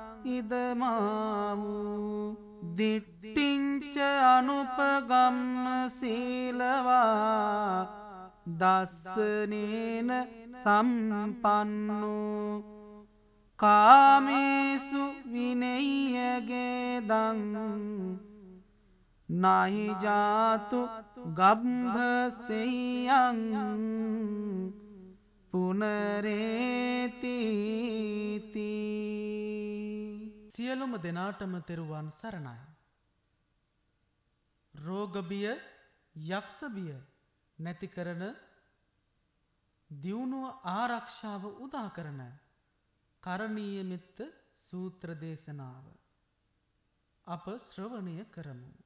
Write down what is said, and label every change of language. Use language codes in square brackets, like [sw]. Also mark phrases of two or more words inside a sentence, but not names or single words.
[pi] ඉදමාවූ දිට්ඨිංච අනුපගම්ම සීලවා දස්සනේන සම්පන්නෝ කාමේසු විනෙය්‍යගේදං නහි ජාතු ගබ්භසෙය්‍යං පුනරේතිති. [si] සියලුම දෙනාටම තෙරුවන් සරණයි. රෝගබිය යක්ෂබිය නැති කරන දියුණුව ආරක්ෂාව උදා කරන කරණීය මෙත්ත සූත්‍ර දේශනාව අප ශ්‍රවණය කරමු.